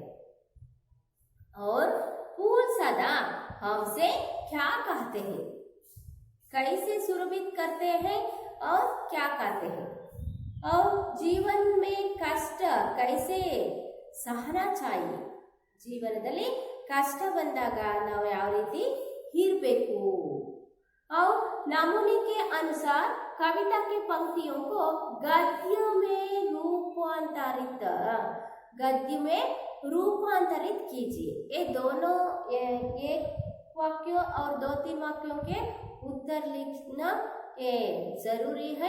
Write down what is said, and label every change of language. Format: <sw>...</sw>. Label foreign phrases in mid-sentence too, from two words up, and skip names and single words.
<hi>और फूल सदा हमसे क्या कहते हैं? कैसे सुरभित करते हैं और क्या कहते हैं? और जीवन में कष्ट कैसे सहना चाहिए?</hi> <kn>ಜೀವನದಲ್ಲಿ ಕಷ್ಟ ಬಂದಾಗ ನಾವು ಯಾವ ರೀತಿ ಇರಬೇಕು?</kn> <hi>और नमूने के अनुसार कविता की पंक्तियों को गद्य में रूपांतरित कीजिए। ये दोनों एक वाक्य और 2-3 वाक्यों के उत्तर लिखना ये जरूरी है।</hi>